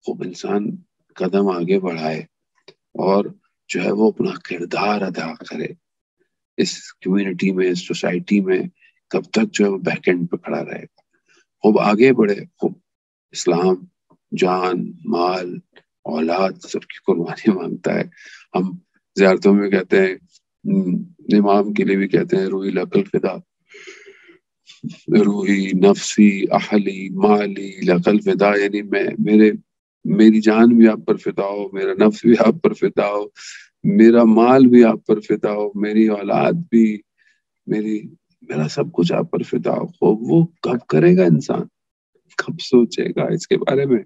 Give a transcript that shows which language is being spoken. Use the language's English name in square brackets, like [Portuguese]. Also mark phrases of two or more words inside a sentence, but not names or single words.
[Urdu] خوب انسان قدم آگے بڑھائے اور جو ہے وہ اپنا کردار ادا کرے اس کمیونٹی میں، اس سوسائٹی میں، کب تک جو ہے وہ [English] back end [Urdu] پہ کھڑا رہے گا. خوب آگے بڑھے. خوب اسلام جان، مال، اولاد سب کی قربانی مانگتا ہے. ہم زیارتوں میں کہتے ہیں، امام کے لیے بھی کہتے ہیں [Arabic] روحی لقل فدا، روحی نفسی اہلی مالی لقل فدا، [Urdu] یعنی میری جان بھی آپ پر فدا ہو، میرا نفس بھی آپ پر فدا ہو، میرا مال بھی آپ پر فدا ہو، میری اولاد بھی، میرا سب کچھ آپ پر فدا ہو. وہ کب کرے گا انسان؟ کب سوچے گا اس کے بارے میں؟